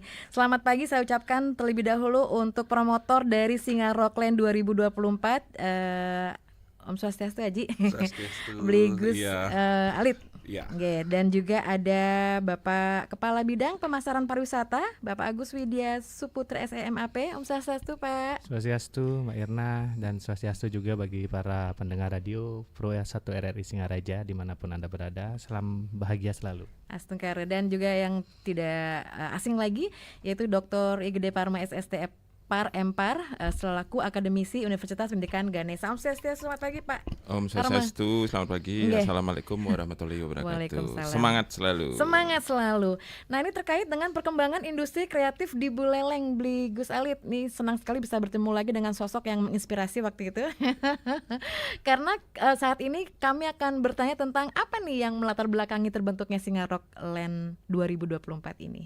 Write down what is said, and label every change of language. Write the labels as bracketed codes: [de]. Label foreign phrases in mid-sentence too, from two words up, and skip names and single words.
[id] Selamat pagi saya ucapkan terlebih dahulu untuk promotor dari Singa Rockland 2024, [ban] Om Swastiastu [id] Haji, Bligus Alit, ya. Dan juga ada Bapak Kepala Bidang Pemasaran Pariwisata, Bapak Agus Widya Suputra SEMAP. [ban] Om Swastiastu Pak. [id] Swastiastu Mbak Irna, dan Swastiastu juga bagi para pendengar radio Pro 1 RRI Singaraja dimanapun Anda berada. Salam bahagia selalu. Astungkara. Dan juga yang tidak asing lagi yaitu Dr. Igede Parma SSTF Par-Empar selaku akademisi Universitas Pendidikan Ganesha. [ban] Om Swastiastu, [id] selamat pagi Pak. [ban] Om Swastiastu, [id] selamat pagi. [ar] السلام عليكم ورحمة الله وبركاته. [id] Waalaikumsalam. Semangat selalu. Semangat selalu. Nah ini terkait dengan perkembangan industri kreatif di Buleleng, Bli Gus Alit. Nih senang sekali bisa bertemu lagi dengan sosok yang menginspirasi waktu itu. Karena saat ini kami akan bertanya tentang apa nih yang melatar belakangi terbentuknya Singa Rockland 2024 ini.